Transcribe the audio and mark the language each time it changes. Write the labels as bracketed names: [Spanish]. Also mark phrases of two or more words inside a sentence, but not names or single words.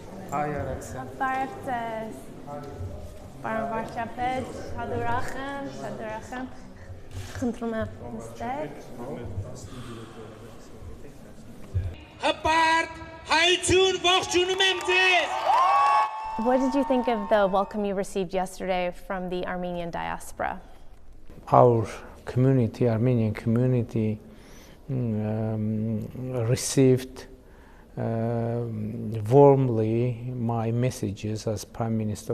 [English] Hi Արաքսյա [Armenian] Բարև Պարոն Վարչապետ, շատ ուրախ եմ, խնդրում եմ նստեք։ Հպարտ, հայություն, ողջունում եմ ձեզ։ [English] What did you think of the welcome you received yesterday from the Armenian diaspora? Our community, Armenian community, received warmly my messages as Prime Minister